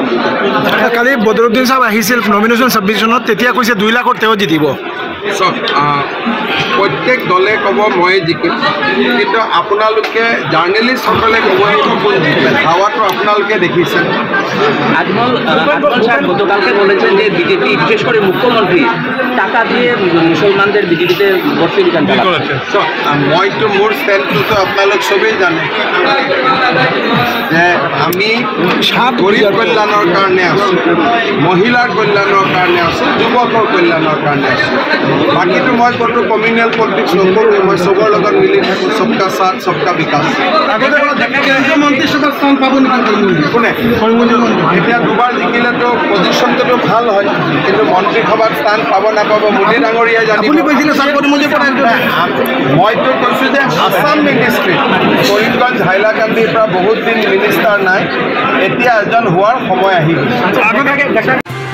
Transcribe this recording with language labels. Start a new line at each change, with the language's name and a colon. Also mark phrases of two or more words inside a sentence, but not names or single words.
Assamese: কালি বদৰুদ্দিন সাহেব আহিছিল নমিনেশ্যন ছাবমিশ্যনত তেতিয়া কৈছে 2 লাখত তেওঁ জিতিব চব প্ৰত্যেক দলে ক'ব মই জিকিম কিন্তু আপোনালোকে জাৰ্নেলিষ্টসকলে ক'ব লাগিব কোন জিকিলে হাৱাটো আপোনালোকে দেখিছে
Bangla: আজমল সাহেব গতকালকে বলেছেন যে বিজেপি বিশেষ করে মুখ্যমন্ত্রী টাকা দিয়ে মুসলমানদের বিজেপিতে ভর্তি বিধান চালাচ্ছে
Assamese: মইতো মোৰ ষ্টেণ্ডটোতো আপোনালোক চবেই জানে যে আমি গৰীব কল্যাণৰ কাৰণে আছোঁ মহিলাৰ কল্যাণৰ কাৰণে আছোঁ যুৱকৰ কল্যাণৰ কাৰণে আছোঁ বাকীটো মই ক'তো
English: communal politics
Assamese: নকৰোঁ মই চবৰ লগত মিলি থাকোঁ
Hindi: सबका साथ सबका विकास
Assamese: মন্ত্ৰীসভাৰ স্থান পাব নেকি কোনে এতিয়া দুবাৰ জিকিলেতো পজিশ্যনটোতো ভাল হয় কিন্তু মন্ত্ৰীসভাত স্থান পাব নাপাব মোদী ডাঙৰীয়াই জানিব মইতো কৈছোঁ যে আছাম মিনিষ্ট্ৰী কৰিমগঞ্জ হাইলাকান্দিৰ পৰা বহুত দিন মিনিষ্টাৰ নাই এতিয়া এজন হোৱাৰ সময় আহি গৈছে